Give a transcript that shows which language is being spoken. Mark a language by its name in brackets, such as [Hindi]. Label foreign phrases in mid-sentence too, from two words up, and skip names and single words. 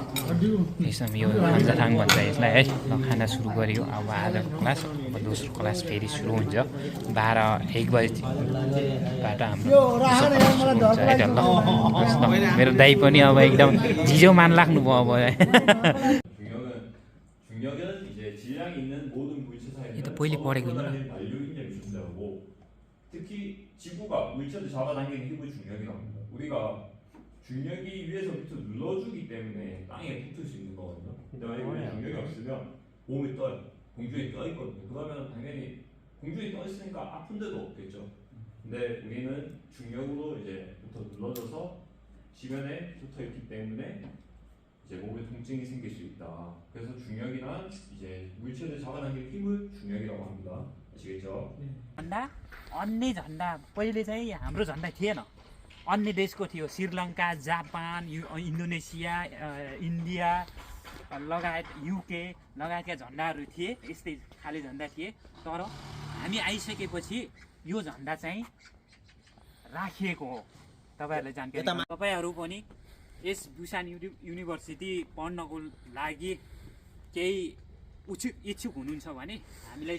[Nepali] यसमा यो खाम्जाथाङ भन्छ यसलाई है। ल खाना सुरु गऱ्यो। अब आजको क्लास, अब दोस्रो क्लास फेरि सुरु हुन्छ 12-1 बजीबाट हाम्रो हुन्छ है त। ल मेरो दाइ पनि अब एकदम झिजो मान लाग्नुभयो अब। [Korean] 중력은 이제 질량이 있는 모든 물체사이에 이거 보일리 버리고 있나? 반류 인력이 존재하고 특히 지구가 물체를 잡아당기는 힘을 중력이라고 합니다. 우리가 중력이 위에서 밑으로 눌러주기 때문에 땅에 붙을 수 있는 거거든요. 근데 만약에 우리 중력이 없으면 몸이 떠요. 공중에 떠 있거든요. 그러면 당연히 공중에 떠 있으니까 아픈 데도 없겠죠. 근데 우리는 중력으로 이제부터 눌러져서 지면에 붙어 있기 때문에 이제 몸에 통증이 생길 수 있다. 그래서 중력이란 이제 물체를 잡아당기는 힘을 중력이라고 합니다. 아시겠죠? [Nepali] झन्डा अन्य झन्डा पहिले चाहिँ हाम्रो झन्डा थिएन अन्य देशको थियो श्रीलङ्का जापान इन्डोनेसिया इन्डिया लगायत युके लगायतका झन्डाहरू थिए यस्तै खाले झन्डा थिए तर हामी आइसकेपछि यो झन्डा चाहिँ राखिएको हो तपाईँहरूलाई जानकारी तपाईँहरू पनि यस बुसान युनिभर्सिटी पढ्नको लागि केही इच्छुक हुनुहुन्छ भने हामीलाई